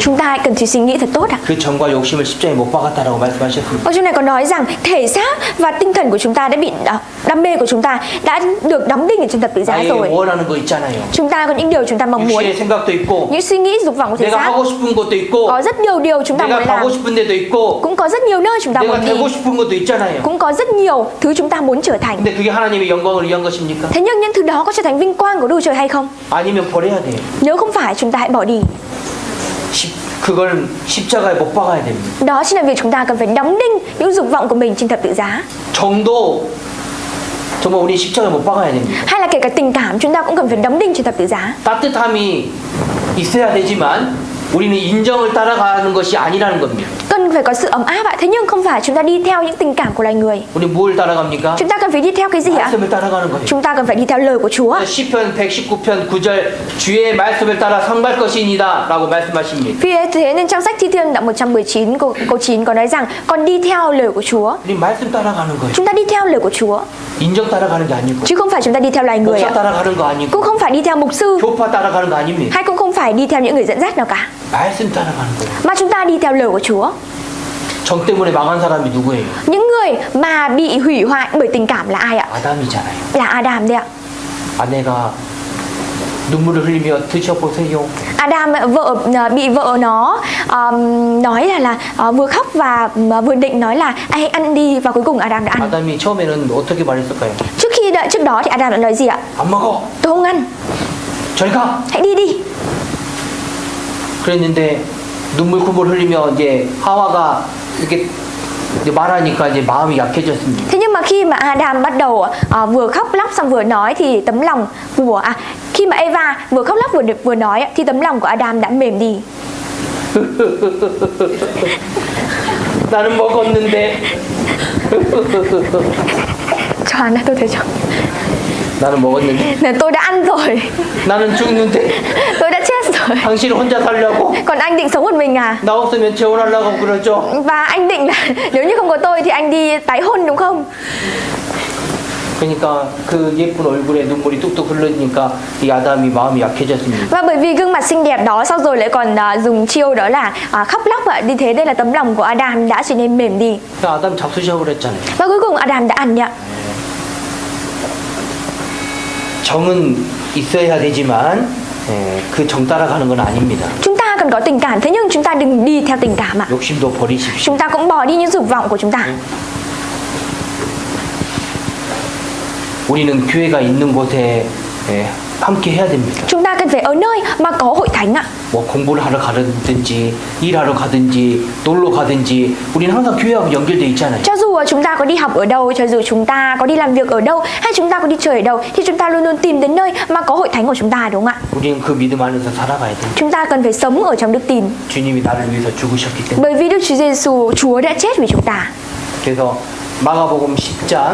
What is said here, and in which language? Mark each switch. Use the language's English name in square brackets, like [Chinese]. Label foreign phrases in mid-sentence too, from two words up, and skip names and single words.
[Vietnamese] Chúng ta hãy cần suy nghĩ thật tốt ạ. [Korean] 그 정과 욕심을 십자가에 못 박았다라고 말씀하셨습니다. [Vietnamese] Ở chỗ này có nói rằng thể xác và tinh thần của chúng ta đã bị đam mê của chúng ta đã được đóng đinh ở trên thập tự giá [Korean] 나에게 [Vietnamese] rồi. [Korean] 원하는 거 있잖아요. [Vietnamese] Chúng ta có những điều chúng ta mong muốn, [Korean] 육신의 생각도 있고 [Vietnamese] những suy nghĩ dục vọng của thể [Korean] 내가 [Vietnamese] xác. [Korean] 하고 싶은 것도 있고 [Vietnamese] Có rất nhiều điều chúng ta [Korean] 내가 [Vietnamese] muốn làm, [Korean] 가고 싶은 데도 있고 [Vietnamese] cũng có rất nhiều nơi chúng ta [Korean] 내가 [Vietnamese] muốn đi, [Korean] 되고 싶은 것도 있잖아요. [Vietnamese] cũng có rất nhiều thứ chúng ta muốn trở thành. [Korean] 근데 그게 하나님의 영광을 위한 것입니까? [Vietnamese] Thế nhưng những thứ đó có trở thành vinh quang của Đức Chúa Trời hay không? [Korean] 아니면 버려야 돼요. [Vietnamese] Nếu không phải, chúng ta hãy bỏ đi. [Korean] 그걸 십자가에 못 박아야 됩니다. [Vietnamese] Đó chính là việc chúng ta cần phải đóng đinh những dục vọng của mình trên thập tự giá. [Korean] 정도 정말 우리 십자가에 못 박아야 됩니다. [Vietnamese] Hay là kể cả tình cảm chúng ta cũng cần phải đóng đinh trên thập tự giá. [Korean] 따뜻함이 있어야 되지만 우리는 인정을 따라가는 것이 아니라는 겁니다. [Vietnamese] Cần phải có sự ấm áp ạ. Thế nhưng không phải chúng ta đi theo những tình cảm của loài người. [Korean] 우리 뭘 따라갑니까? [Vietnamese] Chúng ta cần phải đi theo cái gì ạ? [Korean] 말씀을 따라가는 거예요. [Vietnamese] Chúng ta cần phải đi theo lời của Chúa. [Korean] 시편 119편 9절 주의 말씀을 따라 성갈 것이니라 라고 말씀하십니다. [Vietnamese] Vì thế nên trong sách Thi Thiên đoạn 119 câu 9 có nói rằng con đi theo lời của Chúa. [Korean] 우리 말씀 따라가는 거예요. [Vietnamese] Chúng ta đi theo lời của Chúa [Korean] 인정 따라가는 게 아니고 [Vietnamese] chứ không phải chúng ta đi theo loài người [Korean] 목사 [Vietnamese] ạ. [Korean] 따라가는 거 아니고 [Vietnamese] Cũng không phải đi theo mục sư [Korean] 교파 따라가는 거 아닙니다. [Vietnamese] hay cũng không phải đi theo những người dẫn dắt nào cả, [Korean] 말씀 따라가는 거예요. [Vietnamese] mà chúng ta đi theo lời của Chúa. [Korean] 정 때문에 망한 사람이 누구예요? [Vietnamese] Những người mà bị hủy hoại bởi tình cảm là ai ạ? [Korean] 아담이잖아요. [Vietnamese] Là Adam đấy ạ. [Korean] 아내가 눈물을 흘리며 드셔보세요. [Vietnamese] Adam bị vợ nó nói là vừa khóc và vừa định nói là hãy ăn đi, và cuối cùng Adam đã ăn. [Korean] 아담이 처음에는 어떻게 말했을까요? [Vietnamese] Trước đó thì Adam đã nói gì ạ? [Korean] 안 먹어. [Vietnamese] Tôi không ăn. [Korean] 저리 가. [Vietnamese] Hãy đi đi. [Korean] 그랬는데 눈물 흘리며 이제 하와가 이렇게 이제 말하니까 이제 마음이 약해졌습니다. [Vietnamese] Thế nhưng mà khi mà Adam bắt đầu vừa khóc lóc xong vừa nói thì tấm lòng của khi mà Eva vừa khóc lóc vừa nói thì tấm lòng của Adam đã mềm đi. [Korean] 나는 먹었는데 [Vietnamese] Cho ăn, tôi thấy cho. [Korean] 나는 먹었는데 [Vietnamese] Tôi đã ăn rồi. [Korean] 나는 죽는데 [Vietnamese] Tôi đã chết rồi. [Korean] 당신 혼자 살려고 [Vietnamese] Còn anh định sống một mình à? [Korean] 나 없으면 재혼하려고 그러죠. [Vietnamese] Và anh định là nếu như không có tôi thì anh đi tái hôn đúng không? 그러니까 그 예쁜 얼굴에 눈물이 뚝뚝 흐르니까 이 아담이 마음이 약해졌습니다. Và bởi vì gương mặt xinh đẹp đó sau rồi lại còn dùng chiêu đó là khóc lóc ạ. Như thế đây là tấm lòng của Adam đã trở nên mềm đi. [Korean] 아담 잡수셔 그랬잖아요. [Vietnamese] Và cuối cùng Adam đã ăn nhỉ. [Korean] 정은 있어야 되지만 그 정 따라가는 건 아닙니다. [Vietnamese] Chúng ta cần có tình cảm, thế nhưng chúng ta đừng đi theo tình cảm ạ. [Korean] 욕심도 버리십시오. [Vietnamese] Chúng ta cũng bỏ đi những dục vọng của chúng ta. [Korean] 우리는 교회가 있는 곳에 함께 해야 됩니다. [Vietnamese] Chúng ta cần phải ở nơi mà có hội thánh ạ. [Korean] 뭐 공부를 하러 가든지 일하러 가든지 놀러 가든지 우리는 항상 교회하고 연결돼 있잖아요. [Vietnamese] Cho dù chúng ta có đi học ở đâu, cho dù chúng ta có đi làm việc ở đâu, hay chúng ta có đi chơi ở đâu, thì chúng ta luôn luôn tìm đến nơi mà có hội thánh của chúng ta, đúng không ạ? [Korean] 우리는 그 믿음 안에서 살아가야 돼요. [Vietnamese] Chúng ta cần phải sống ở trong đức tin. [Korean] 주님이 나를 위해서 죽으셨기 때문에. [Vietnamese] Bởi vì Đức Chúa Giêsu, Chúa đã chết vì chúng ta. [Korean] 그래서 마가복음 10장